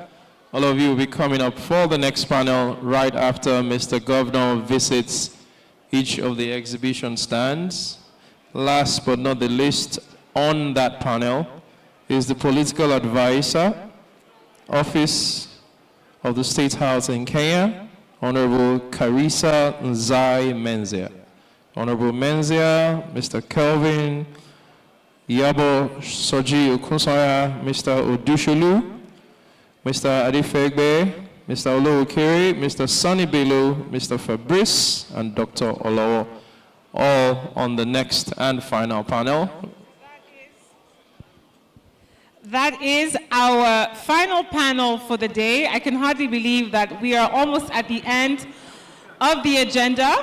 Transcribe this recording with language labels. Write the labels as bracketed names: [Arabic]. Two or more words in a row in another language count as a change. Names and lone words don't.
[English] All of you will be coming up for the next panel right after Mr. Governor visits each of the exhibition stands. Last but not the least on that panel is the political advisor Office of the State House in Kenya, Honorable Karisa Nzai Menzia. Honorable Menzia, Mr. Kelvin Yabo Soji Okunsanya, Mr. Odushulu, Mr. Adifegbe, Mr. Olowokere, Mr. Sonny Bello, Mr. Fabrice, and Dr. Olawo, all on the next and final panel. That is our final panel for the day. I can hardly believe that we are almost at the end of the agenda.